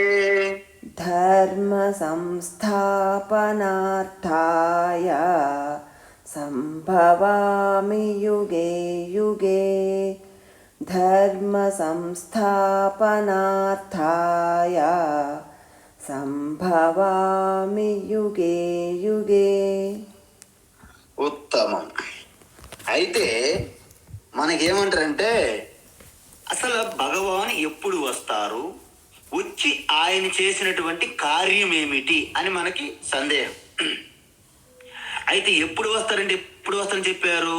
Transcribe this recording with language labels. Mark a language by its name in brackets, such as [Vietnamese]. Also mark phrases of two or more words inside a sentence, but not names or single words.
[Sanskrit] ధర్మ ధర్మ సంస్థాపనార్థాయ సంభవామి యుగే యుగే ధర్మ సంస్థాపనార్థాయ సంభవామి యుగే యుగే. [Telugu] ఉత్తమం. అయితే మనకేమంటారంటే అసలు భగవాన్ ఎప్పుడు వస్తారు, వచ్చి ఆయన చేసినటువంటి కార్యం ఏమిటి అని మనకి సందేహం. అయితే ఎప్పుడు వస్తారని చెప్పారు?